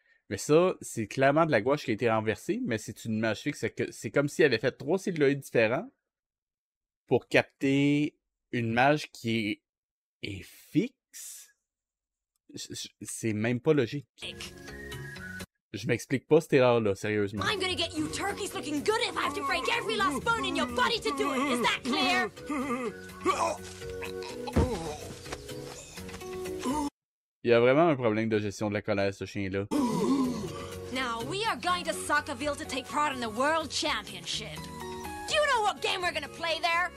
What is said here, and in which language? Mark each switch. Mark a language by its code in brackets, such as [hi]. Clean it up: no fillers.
[fr] Mais ça, c'est clairement de la gouache qui a été renversée, mais c'est une image fixe. C'est comme s'il avait fait 3 celluloïdes différents pour capter une image qui est fixe. C'est même pas logique. Je m'explique pas cette erreur-là, sérieusement. [en] I'm gonna get you turkeys looking good if I have to break every last bone in your body to do it. Is that clear? [fr] Il y a vraiment un problème de gestion de la colère, ce chien-là. [en] Now, we are going to Soccerville to take part in the World Championship. Do you know what game we're gonna play there?